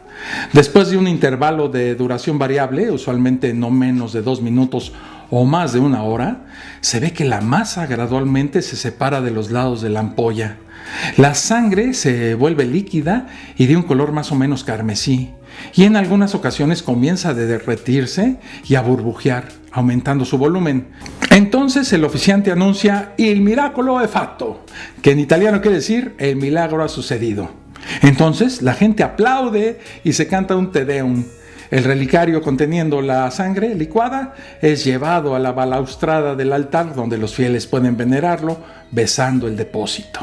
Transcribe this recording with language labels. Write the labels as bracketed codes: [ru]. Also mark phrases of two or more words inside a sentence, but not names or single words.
[es] Después de un intervalo de duración variable, usualmente no menos de 2 minutos o más de 1 hora, se ve que la masa gradualmente se separa de los lados de la ampolla. La sangre se vuelve líquida y de un color más o menos carmesí, y en algunas ocasiones comienza a derretirse y a burbujear, aumentando su volumen. Entonces el oficiante anuncia [it] il miracolo è fatto, [es] que en italiano quiere decir el milagro ha sucedido. Entonces la gente aplaude y se canta un Te Deum. El relicario conteniendo la sangre licuada es llevado a la balaustrada del altar donde los fieles pueden venerarlo besando el depósito.